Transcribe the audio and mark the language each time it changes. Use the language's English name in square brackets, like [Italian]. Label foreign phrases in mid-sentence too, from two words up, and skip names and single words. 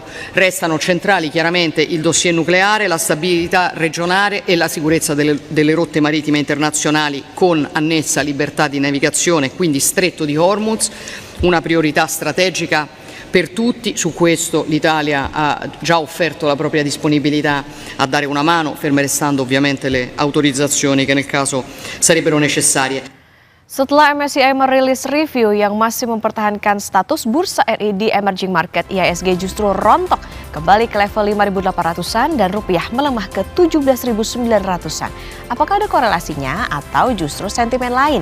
[Italian] Restano centrali chiaramente il dossier nucleare, la stabilità regionale e la sicurezza delle rotte marittime internazionali con annessa libertà di navigazione, quindi stretto di Hormuz, una priorità strategica per tutti. Su questo l'Italia ha già offerto la propria disponibilità a dare una mano, ferme restando ovviamente le autorizzazioni che nel caso sarebbero necessarie. [Indonesian] Setelah MSCI merilis review yang masih mempertahankan status bursa RI di [English] emerging market, [Indonesian] IHSG justru rontok kembali ke level 5.800-an dan rupiah melemah ke 17.900-an. Apakah ada korelasinya atau justru sentimen lain?